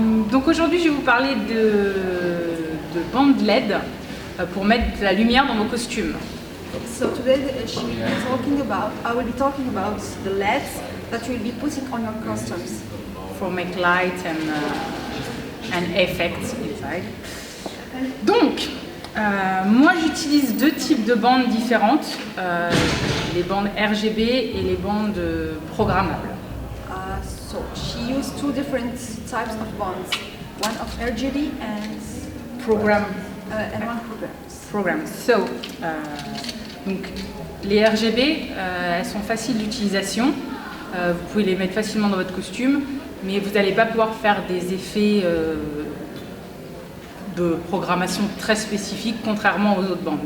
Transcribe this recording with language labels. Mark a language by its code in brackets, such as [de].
[fr] Donc aujourd'hui, je vais vous parler de bandes LED pour mettre de la lumière dans vos costumes. [en] So today I will be talking about the LEDs that you will be putting on your costumes. For make light and effects inside. [fr] Donc, moi j'utilise deux types de bandes différentes, les bandes RGB et les bandes programmables. [en] So she used two different types of bonds, one of RGB and one program. [fr] So, donc les RGB, elles sont faciles d'utilisation. Vous pouvez les mettre facilement dans votre costume, mais vous n'allez pas pouvoir faire des effets de programmation très spécifiques, contrairement aux autres bandes.